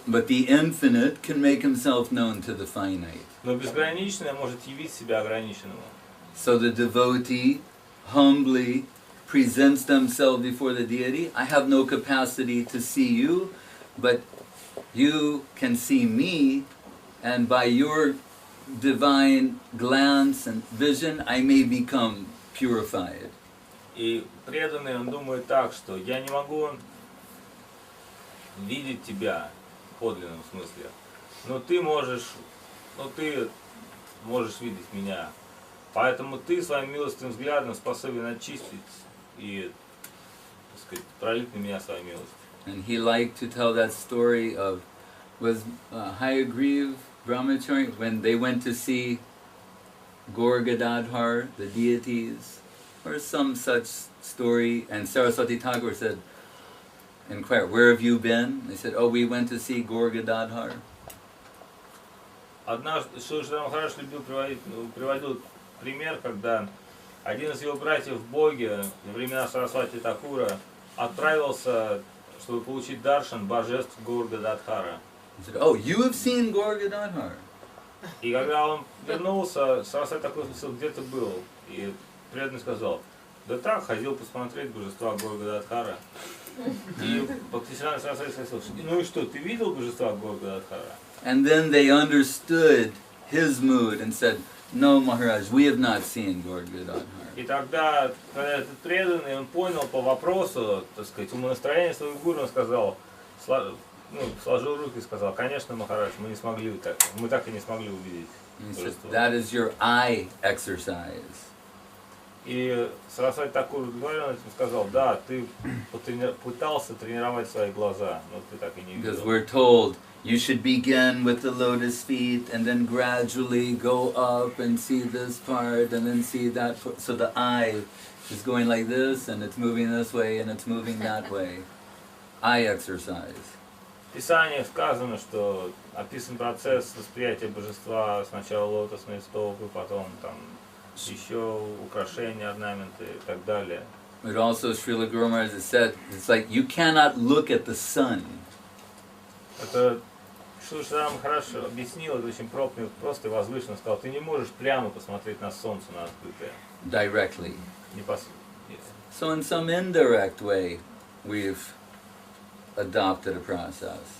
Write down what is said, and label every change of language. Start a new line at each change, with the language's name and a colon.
English: But the infinite can make himself known to the finite.
Russian: Но безграничное может явить себя ограниченному.
English: So the devotee humbly presents themselves before the deity. I have no capacity to see you, but you can see me, and by your divine glance and vision, I may become purified.
Russian: И преданный, он думает так, что я не могу видеть тебя в подлинном смысле, но ты можешь видеть меня. Поэтому ты своим милостивым взглядом способен очистить и, так сказать, пролить на меня свою милость.
English: And he liked to tell that story of, was Hayagriva Brahmachari, when they went to see Gaur-Gadadhar, the deities, or some such story, and Saraswati Thakur said, inquired, where have you been? They said, oh, we went to see Gaur-Gadadhar.
Russian: Однажды Шрила Махарадж приводил пример, когда один из его братьев в Боге во времена Сарасвати Такура отправился, чтобы получить даршан божеств Gaur-Gadadhara.
English: He said, oh, you have seen Gaur-Gadadhar?
Russian: И когда он вернулся, Сарасвати Такур спросил, где ты был? И преданный сказал, да так, ходил посмотреть божества Gaur-Gadadhara. И Бхактисиddханта Сарасвати спросил, ну и что, ты видел божества Gaur-Gadadhara?
English: And then they understood his mood and said, no, Maharaj, we have not seen Gaur-Gadadhar.
Russian: И тогда, когда этот преданный, он понял по вопросу, так сказать, умонастроения своего гуру, он сказал, сложил руки и сказал, конечно, Махарадж, мы так и не смогли увидеть божество.
English: That is your eye exercise.
Russian: И Сарасвати Такур удовлетворенно этим сказал, да, ты пытался тренировать свои глаза, но ты так и не видел.
English: Because we're told you should begin with the lotus feet and then gradually go up and see this part and then see that part. So the eye is going like this and it's moving this way and it's moving that way. eye exercise.
Russian: В Писаниях сказано, что описан процесс восприятия божества, сначала лотосные стопы, потом там еще украшения, орнаменты и так далее.
English: But also Srila Guru Maharaj has said, it's like you cannot look at the sun.
Russian: Это Шрила Махарадж объяснил, это очень просто и возвышенно сказал, ты не можешь прямо посмотреть на солнце, на открытое.
English: Directly.
Russian: Непосредственно.
English: So in some indirect way, we've adopted a process.